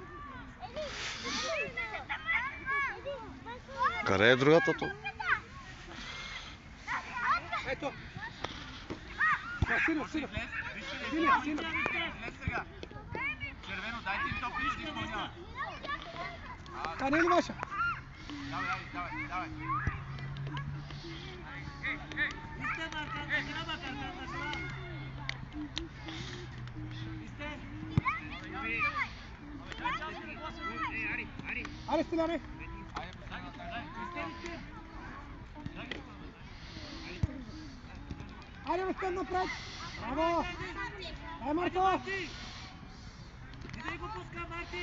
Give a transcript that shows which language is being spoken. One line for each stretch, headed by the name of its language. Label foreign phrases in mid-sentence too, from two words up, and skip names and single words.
Bulgarian: Къде е другата тук? Ето! Сина! Виж ли, Сина! Влез сега. Червено, дайте им топ, ще изпълнява. Това не е ли ваша? Давай.
Turkish: İste arkadaşına bak arkadaşına. İste.
Bulgarian: Айде, стиляне!
Turkish: İste.
Bulgarian: Айде, Рустем, напред! Браво! Ай, Марто! Къде го пуска, Марти?